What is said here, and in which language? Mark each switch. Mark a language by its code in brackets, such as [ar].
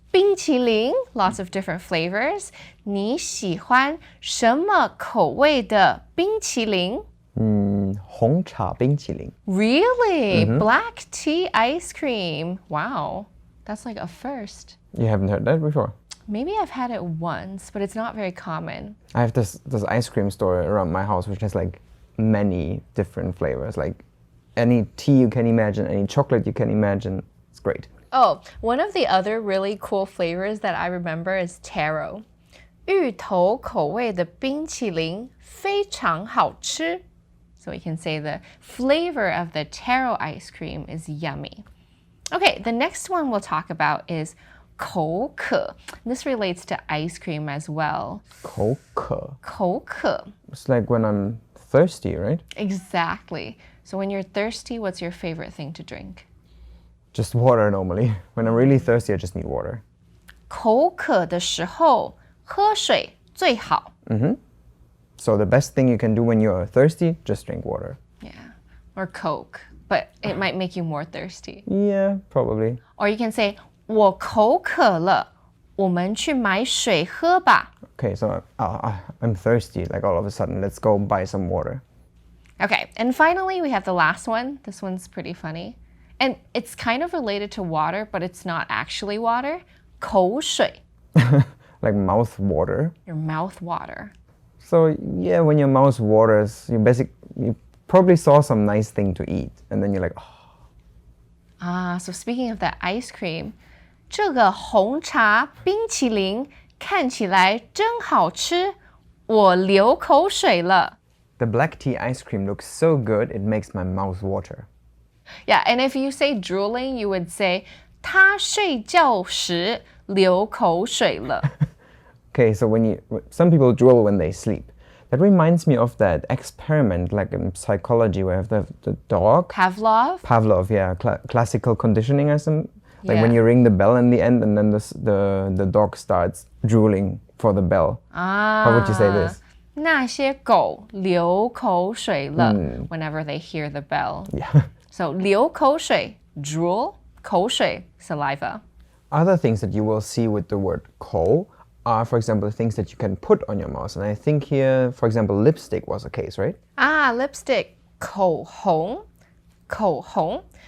[en] 冰淇淋, lots of different flavors. [zh] 你喜欢什么口味的冰淇淋? 红茶冰淇淋. [en] Really? Black tea ice cream. Wow. That's like a first. You haven't heard that before? Maybe I've had it once, but it's not very common. I have this ice cream store around my house which has like many different flavors. Like any tea you can imagine, any chocolate you can imagine. It's great. Oh, one of the other really cool flavors that I remember is taro. [zh] 芋头口味的冰淇淋非常好吃. [en] So we can say the flavor of the taro ice cream is yummy. Okay, the next one we'll talk about is 口渴. This relates to ice cream as well. [zh] 口渴. 口渴. [en] It's like when I'm thirsty, right? Exactly. So when you're thirsty, what's your favorite thing to drink? Just water normally. When I'm really thirsty, I just need water. [zh] 口渴的时候喝水最好. [en] So the best thing you can do when you're thirsty, just drink water. Yeah, or Coke, but it might make you more thirsty. Yeah, probably. Or you can say [zh] 我口渴了，我们去买水喝吧. [en] Okay, so I'm thirsty, like all of a sudden. Let's go buy some water. Okay, and finally we have the last one. This one's pretty funny. And it's kind of related to water, but it's not actually water. [zh] 口水. [en] Like mouth water. Your mouth water. So yeah, when your mouth waters, you probably saw some nice thing to eat, and then you're like, oh. So speaking of that ice cream, [zh] 这个红茶冰淇淋看起来真好吃，我流口水了. [en] The black tea ice cream looks so good, it makes my mouth water. Yeah, and if you say drooling, you would say [zh] 他睡觉时流口水了. [en] Okay, so some people drool when they sleep. That reminds me of that experiment, like in psychology, where you have the dog. Pavlov, yeah, classical conditioning or some. Like when Yeah. you ring the bell in the end, and then the dog starts drooling for the bell. How would you say this? [zh] 那些狗流口水了 [en] whenever they hear the bell. Yeah. So 流口水, drool, 口水, saliva. Other things that you will see with the word ko are, for example, things that you can put on your mouth. And I think here, for example, lipstick was a case, right? [zh] Lipstick, 口红, 口红.